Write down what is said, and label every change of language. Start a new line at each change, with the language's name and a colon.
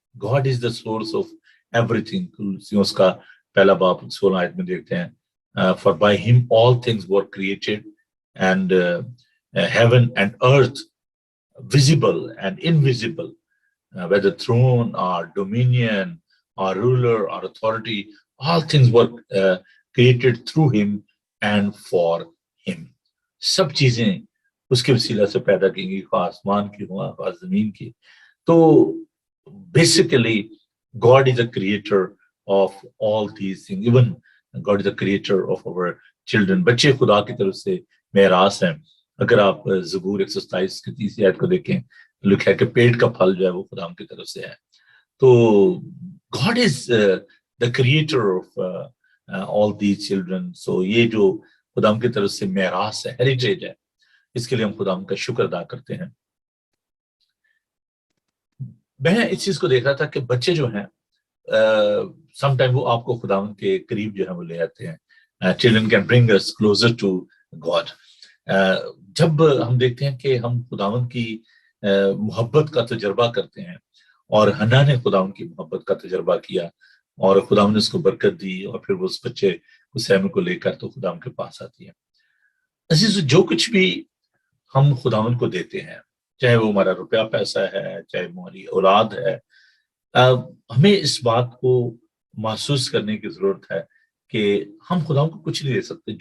English: God is the source of everything.
Urdu: اس کا پہلا باب 16 آیت میں دیکھتے ہیں,
English: for by him all things were created, and heaven and earth, visible and invisible, whether throne or dominion or ruler or authority, all things were created through him and for him.
Urdu: سب چیزیں اس کے وسیلہ سے پیدا کی گئی, خواہ آسمان کی ہوا خواہ زمین کی.
English: تو basically God is a creator of all these things. Even God is a creator of our children.
Urdu: بچے خدا کی طرف سے میراث ہیں. اگر آپ زبور 127 کی 30 آیت کو دیکھیں, لکھا ہے کہ پیٹ کا پھل جو ہے وہ خدا کی طرف سے ہے.
English: تو God is the creator of all these children.
Urdu: So یہ جو خدا کی طرف سے میراث ہے, ہیریٹیج ہے, اس کے لیے ہم خدا کا شکر ادا کرتے ہیں. میں اس چیز کو دیکھ رہا تھا کہ بچے جو ہیں سم ٹائم وہ آپ کو خداوند کے قریب جو ہے وہ لے آتے ہیں.
English: Children can bring us closer to God.
Urdu: جب ہم دیکھتے ہیں کہ ہم خداوند کی محبت کا تجربہ کرتے ہیں, اور حنا نے خداوند کی محبت کا تجربہ کیا اور خداوند نے اس کو برکت دی, اور پھر وہ اس بچے حسین کو لے کر تو خداوند کے پاس آتی ہے. عزیز, جو کچھ بھی ہم خداوند کو دیتے ہیں, چاہے وہ ہمارا روپیہ پیسہ ہے, چاہے ہماری اولاد ہے, ہمیں اس بات کو محسوس کرنے کی ضرورت ہے کہ ہم خداوند کو کچھ نہیں دے سکتے.